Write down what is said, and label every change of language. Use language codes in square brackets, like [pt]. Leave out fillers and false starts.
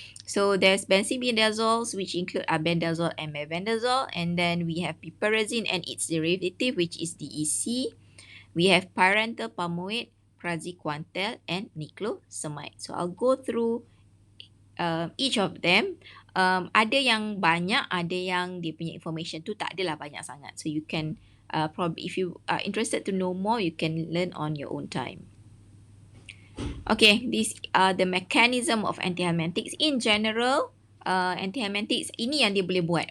[en] So there's benzimidazoles, which include albendazole and mebendazole, and then we have piperazine and its derivative, which is DEC. We have pyrantel palmoate, praziquantel, and niclosamide. So I'll go through each of them. [ms] Ada yang banyak, ada yang dia punya information tu tak adalah banyak sangat. [en] So you can probably, if you are interested to know more, you can learn on your own time. Okay, these are the mechanism of antihelminthics. In general, [ms] antihelminthics ini yang dia boleh buat.